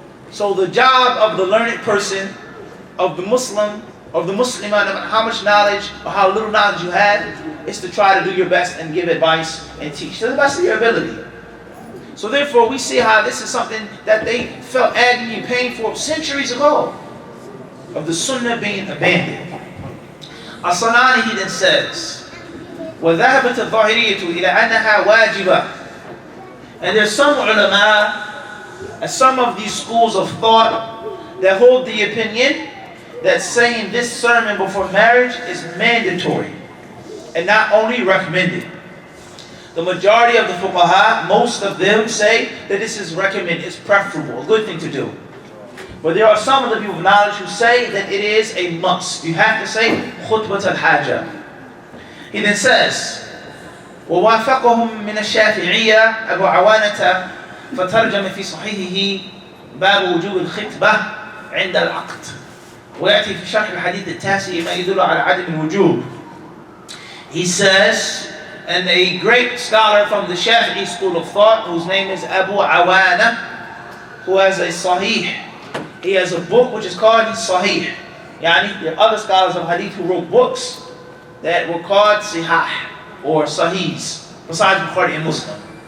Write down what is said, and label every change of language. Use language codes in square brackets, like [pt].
[en] So the job of the learned person, of the Muslim, of the Muslim, no matter how much knowledge or how little knowledge you have, is to try to do your best and give advice and teach to the best of your ability. So therefore, we see how this is something that they felt agony and pain for centuries ago, of the Sunnah being abandoned. As-Sanani, he then says, [ar] وَذَهَبَتِ الظَّاهِرِيَّةُ إِلَىٰ أَنَّهَا وَاجِبَةٌ. [en] And there's some ulama, and some of these schools of thought that hold the opinion that saying this sermon before marriage is mandatory and not only recommended. The majority of the fuqaha, most of them say that this is recommended, it's preferable, a good thing to do. But there are some of the people of knowledge who say that it is a must. You have to say khutbat al-haja. He then says, [ar] وَوَافَقَهُمْ مِنَ الشَّافِعِيَّةِ أَبُو عَوَانَةَ فَتَرْجَمَ فِي صَحِيحِهِ بَابُ وُجُوبِ الْخِطْبَةِ عِنْدَ الْعَقْدِ ويأتي في شرح الحديث التاسع ما يدل على عدم الوجوب. [en] He says, and a great scholar from the Shafi'i school of thought, whose name is Abu Awana, who has a Sahih. He has a book which is called Sahih. Yani, there are other scholars of Hadith who wrote books that were called Sihah or Sahihs, besides Bukhari and Muslim.